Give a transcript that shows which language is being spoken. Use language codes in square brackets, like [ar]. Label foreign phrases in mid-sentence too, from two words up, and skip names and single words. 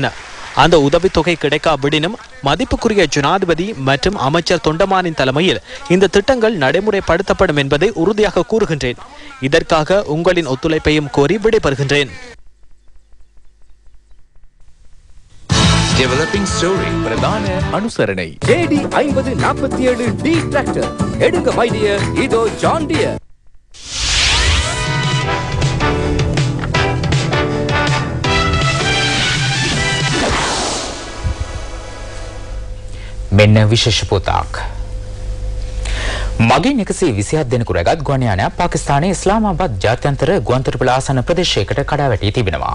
[ta] அந்த உதவித்தொகை கிடைக்காவிடினும் மதிப்புக்குரிய ஜனாதிபதி மற்றும் அமைச்சர் தொண்டமானின் தலைமையில் இந்த திட்டங்கள் நடைமுறைப்படுத்தப்படும் என்பதை உறுதியாக கூறுகின்றேன். இதற்காக உங்களின் ஒத்துழைப்பையும் கோரி விடைபெறுகின்றேன். [en] Developing story [ta] பிரதான அனுசரணை JD 5047 D டிராக்டர் எடுங்க மைடிய இதோ ஜான் டியர். [si] මෙන්න විශේෂ පොතක්. මගින් 127 දෙනෙකු රැගත් ගුවන් යානයක් පාකිස්තානයේ ඉස්ලාමාබාද් ජාත්‍යන්තර ගුවන්තොටුපළ ආසන්න ප්‍රදේශයකට කඩාවැටී තිබෙනවා.